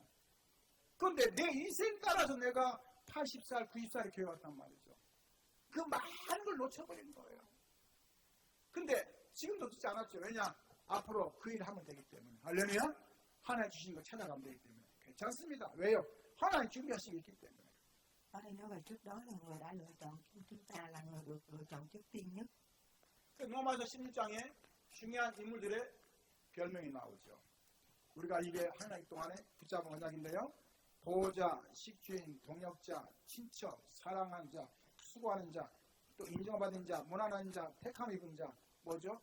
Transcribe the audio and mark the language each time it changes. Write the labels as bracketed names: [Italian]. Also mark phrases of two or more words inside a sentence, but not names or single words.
[Korean] 그런데 내 인생 따라서 내가 80살, 90살에 교회 왔단 말이죠. 그 많은 걸 놓쳐버린 거예요. 근데 지금도 듣지 않았죠. 왜냐? 앞으로 그 일을 하면 되기 때문에. 할렐루야? 하나님 주신 거 찾아가면 되기 때문에. 괜찮습니다. 왜요? 하나님 준비하신 게 있기 때문에. [Vietnamese] Ở đây nói về trước đó là người đã lựa chọn, chúng ta là người được lựa chọn trước tiên nhất. [Korean] 로마서 16장에 중요한 인물들의 별명이 나오죠. 우리가 이게 하나님 동안에 붙잡은 언약인데요. 보호자, 식주인, 동역자, 친척, 사랑하는 자, 수고하는 자, 또 인정받은 자, 무난한 자, 택함 입은 자, 뭐죠?